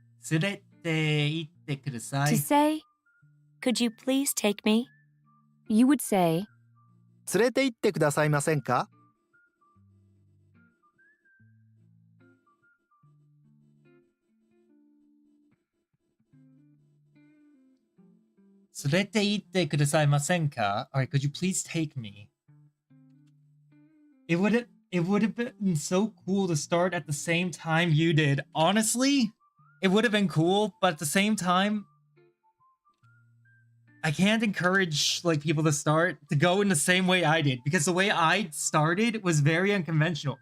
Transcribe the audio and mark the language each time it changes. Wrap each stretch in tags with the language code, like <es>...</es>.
<ja>連れて行ってください。</ja> <en>To say, could you please take me? You would say,</en> <ja>連れて行ってくださいませんか？連れて行ってくださいませんか?</ja> <en>Alright, could you please take me? It would have been so cool to start at the same time you did. Honestly, it would have been cool, but at the same time, I can't encourage people to go in the same way I did, because the way I started was very unconventional.</en>